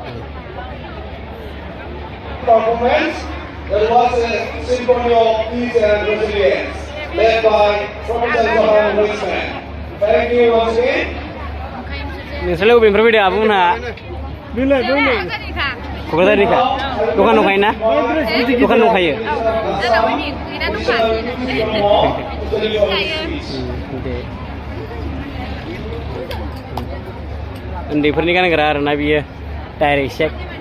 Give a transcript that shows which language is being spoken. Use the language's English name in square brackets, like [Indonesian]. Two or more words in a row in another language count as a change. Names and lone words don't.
[English] Performance, there was a symphony of peace and resilience led by Professor Johan Weissman. Thank you once again. [Bodo] नोंसोरलाय बबेनिफ्राय फैदों आब'मोनहा क'क्राझारनिखा दखान दंखायो ना दखान दंखायो उन्दैफोरनि गानग्रा आरोना बियो डाइरेक्ट सेक